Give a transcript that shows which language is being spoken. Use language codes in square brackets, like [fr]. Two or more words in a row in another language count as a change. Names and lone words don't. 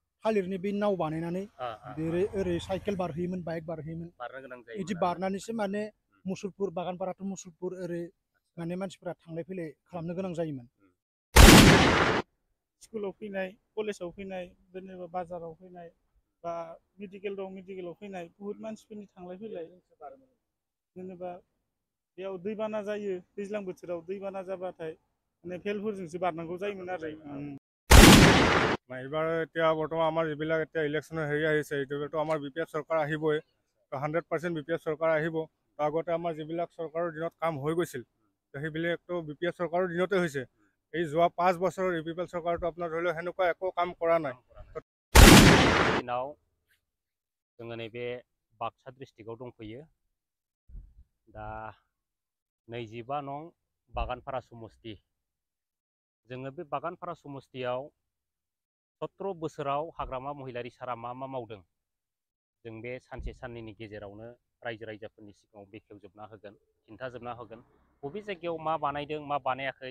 [brx] थालिरनि बे नाव बानायनानै ओरै साइकेल बारहोयोमोन बाइक बारहोयोमन बिदि बारनानैसो माने मुसलपुर बागानपाराथ' मुसलपुर ओरै माने मानसिफोरा थांलाय फैलाय खालामनो गोनां जायोमोन। स्कुलाव फैनाय कलेजाव फैनाय जेनेबा बाजाराव फैनाय बा मेडिकेलाव फैनाय बुहुत मानसिफोरनि थांलाय फैलाय जेनेबा बेयाव दैबाना जायो दैज्लां बोथोराव दैबाना जाबाथाय মানে ফেলফोरजोंसो बारनांगौ जायोमोन आरो [as] এবাৰ এতিয়া বৰ্তমান আমাৰ যিবিলাক এতিয়া ইলেকশ্যনৰ হেৰি আহিছে এইটোতো আমাৰ বি পি এফ চৰকাৰ আহিবই, তো 100% বি পি এফ চৰকাৰ আহিব। তো আগতে আমাৰ যিবিলাক চৰকাৰৰ দিনত কাম হৈ গৈছিল সেইবিলাকতো বি পি এফ চৰকাৰৰ দিনতে হৈছে। এই যোৱা 5 বছৰৰ ইউ পি পি এল চৰকাৰটো আপোনাৰ ধৰি লওক সেনেকুৱা একো কাম কৰা নাই। [brx] दिनाव जोङो नैबे बाक्सा डिस्ट्रिक्टआव दंफैयो। दा 25 नं बागानपारा समस्ति। जोङो बे बागानपारा समस्तियाव 17 बोसोराव हाग्रामा महिलारि सारा मा मावदों जों बे सानसे साननैनि गेजेरावनो रायजो राजाफोरनि सिगाङाव बेखेवजोबना होगोन, खिन्थाजोबना होगोन बबे जायगायाव मा बानायदों मा बानायाखै।